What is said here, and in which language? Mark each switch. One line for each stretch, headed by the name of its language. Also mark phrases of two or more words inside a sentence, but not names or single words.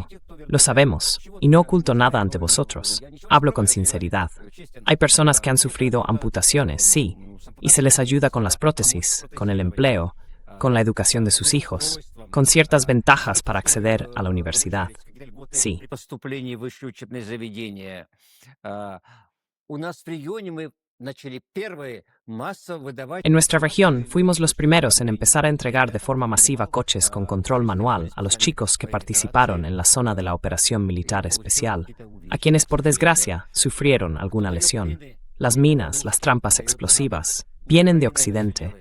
Spanish: Lo sabemos, y no oculto nada ante vosotros. Hablo con sinceridad. Hay personas que han sufrido amputaciones, sí, y se les ayuda con las prótesis, con el empleo, con la educación de sus hijos, con ciertas ventajas para acceder a la universidad. Sí.
Russian: При поступлении в высшее учебное заведение. У нас в регионе мы начали первые массово выдавать...
Spanish: En nuestra región fuimos los primeros en empezar a entregar de forma masiva coches con control manual a los chicos que participaron en la zona de la operación militar especial, a quienes por desgracia sufrieron alguna lesión. Las minas, las trampas explosivas, vienen de Occidente.